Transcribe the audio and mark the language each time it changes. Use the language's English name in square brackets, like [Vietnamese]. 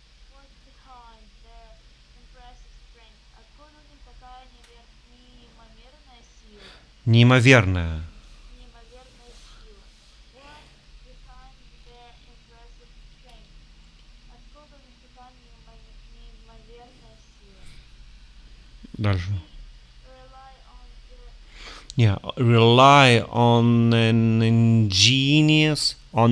[English] what's behind the impressive strength? [Russian] Откуда у них такая неимоверная сила? Неимоверная. Неимоверная сила. [English] What's behind the impressive strength? [Russian] Откуда у них такая неимоверная сила? Дальше. [English] Rely on the Yeah, rely on an ingenious, [Russian] вот так.